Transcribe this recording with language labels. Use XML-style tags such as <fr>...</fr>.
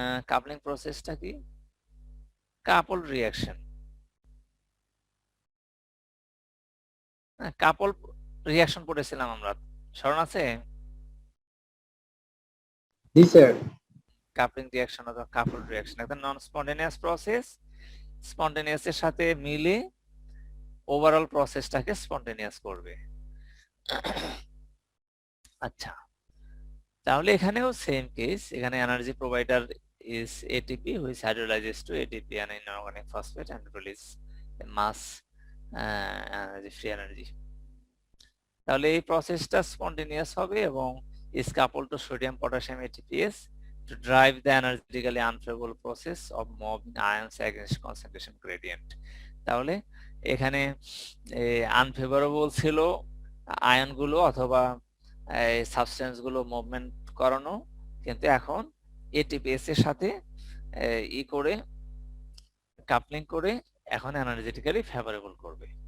<bn>Coupling প্রসেসটা কি, কাপল reaction, কাপল reaction পড়েছিলাম আমরা, স্মরণ আছে? জি স্যার। কাপলিং রিঅ্যাকশন অথবা কাপল রিঅ্যাকশন একটা নন স্পন্টেনিয়াস প্রসেস স্পন্টেনিয়াস এর সাথে মিলে ওভারঅল প্রসেসটাকে স্পন্টেনিয়াস করবে। আচ্ছা, তাহলে এখানেও সেম কেস, এখানে energy provider</bn> <en>is ATP which hydrolyzes to ATP and inorganic phosphate and release mass energy, free energy.</en> <bn>তাহলে এই প্রসেসটা স্পন্টেনিয়াস হবে এবং</bn> <en>is coupled to sodium potassium ATPase to drive the energetically unfavorable process of moving ions against concentration gradient.</en> <bn>তাহলে এখানে unfavourable ছিল আয়নগুলো অথবা substance গুলো মুভমেন্ট করানো, কিন্তু এখন এটিপিএস এর সাথে করে কাপলিং করে এখন এনার্জেটিক্যালি ফেভারেবল করবে।</bn>